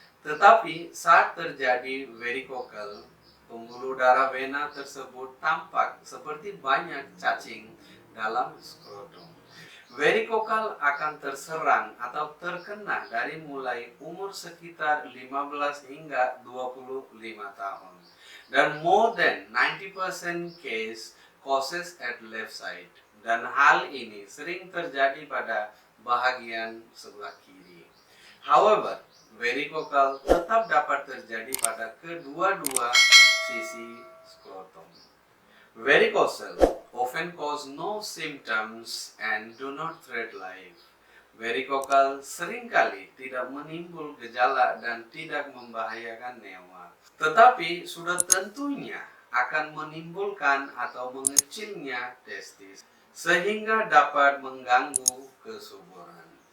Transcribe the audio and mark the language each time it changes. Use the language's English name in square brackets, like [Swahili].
[Indonesian] Tetapi saat terjadi varicocele, pembuluh darah vena tersebut tampak seperti banyak cacing dalam skrotum. Varicocele akan terserang atau terkena dari mulai umur sekitar 15 hingga 25 tahun. [English] Dan more than 90% case causes at left side. [Indonesian] Dan hal ini sering terjadi pada bahagian sebelah kiri. However, varicocele tetap dapat terjadi pada kedua-dua sisi skrotum. [English] Varicocele often cause no symptoms and do not threat life. [Indonesian] Varicocele seringkali tidak menimbul gejala dan tidak membahayakan nyawa. Tetapi sudah tentunya akan menimbulkan atau mengecilnya testis sehingga dapat mengganggu kesuburan.